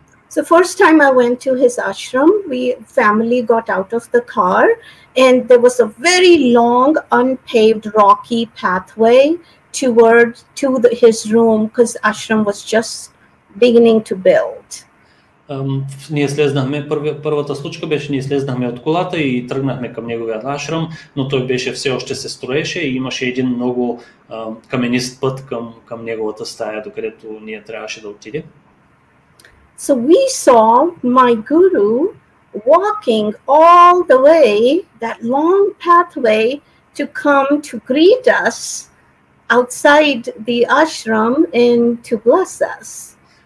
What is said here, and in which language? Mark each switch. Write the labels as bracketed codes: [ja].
[en] So first time I went to his ashram, family got out of the car and there was a very long unpaved rocky pathway to his room because ashram was just beginning to build. [bg] Ние слезнахме, първата случка беше, ние слезнахме от колата и тръгнахме към неговия ашрам, но той беше все още се строеше и имаше един много каменист път към неговата стая, докъдето ние трябваше да отидем. [en] So we saw my guru walking all the way, that long pathway, to come to greet us outside the ashram and to bless us.